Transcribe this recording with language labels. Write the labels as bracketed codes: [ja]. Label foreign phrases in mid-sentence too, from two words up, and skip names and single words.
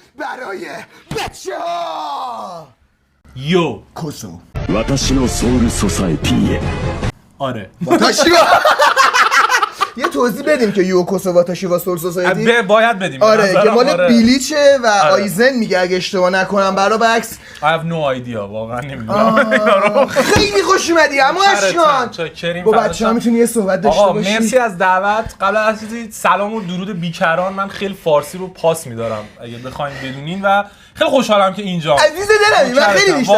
[fa] برای بچه‌ها [ja] یو کوسو 私のソウルソサエティへ [fa] آره واتاشیوا یه توضیح بدیم که [ja] ようこそ私は [fa] سول سوسایتی باید بدیم. آره که مال آره. بیلیچه و آیزن میگه اگه اشتباه نکنم برعکس [en] I have no idea [fa] واقعا نمیدونم. خیلی خوش اومدی اما اشکان با بچه‌ها میتونی یه صحبت داشته آقا باشی. مرسی از دعوت. قبل از چیزی سلام و درود بیکران. من خیلی فارسی رو پاس میدارم اگه بخواید بدونین و خیلی خوشحالم که اینجا عزیز دلمی من خیلی بیشتر